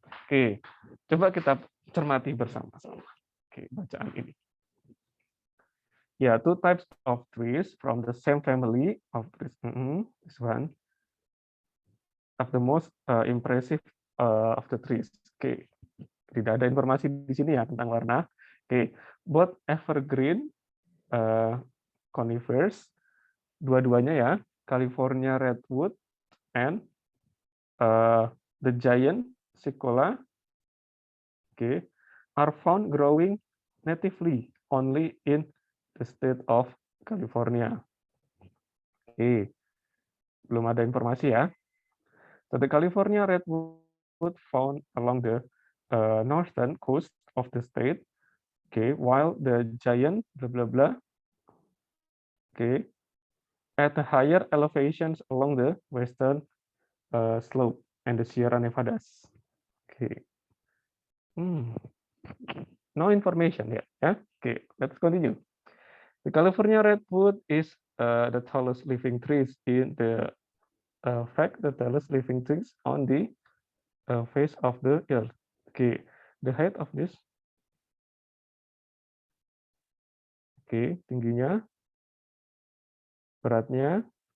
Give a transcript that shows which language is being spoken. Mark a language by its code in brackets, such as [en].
[id] Oke, coba kita cermati bersama-sama. Oke, bacaan ini. [en] Ya, two types of trees from the same family of trees. This one of the most impressive of the trees. [id] Oke, tidak ada informasi di sini ya tentang warna. [en] Oke, both evergreen conifers, [id] dua-duanya ya, [en] California redwood and the giant cicola, okay, are found growing natively only in the state of California. [id] Oke, belum ada informasi ya. [en] So the California redwood found along the northern coast of the state, okay, while the giant blah blah blah, okay, at the higher elevations along the western slope and the Sierra Nevadas. Okay. No information yet. Yeah. Okay, let's continue. The California redwood is the tallest living trees in the fact the tallest living trees on the face of the earth. Okay, the height of this. [id] Okay, tingginya, beratnya.